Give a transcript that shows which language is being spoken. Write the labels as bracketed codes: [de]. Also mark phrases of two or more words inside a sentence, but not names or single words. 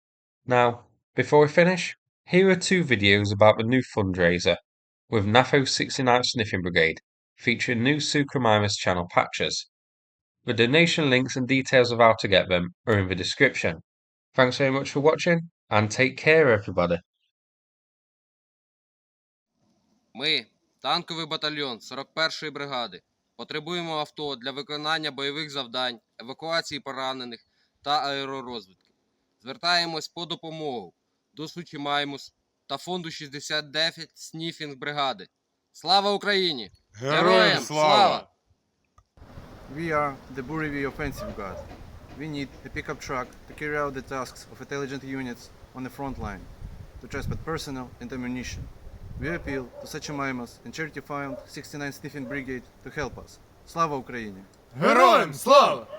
[en] Now, before we finish, here are 2 videos about the new fundraiser with NAFO 69th Sniffing Brigade, featuring new Submarines channel patches. The donation links and details of how to get them are in the description. Thanks very much for watching, and take care everybody. [uk] Ми Танковий батальйон 41-ї бригади. Потребуємо авто для виконання бойових завдань, евакуації поранених та аеророзвідки. Звертаємось по допомогу до Сучі Маймус та фонду 69 Сніфінг бригади. Слава Україні! Героям слава! [en] We are the Burevy Offensive Guard. We need a pickup truck to carry out the tasks of intelligent units on the front line, to transport personnel and ammunition. We appeal to Sachimaimas and Charity Fund 69 Sniffing Brigade to help us. [uk] Слава Україні! Героям слава!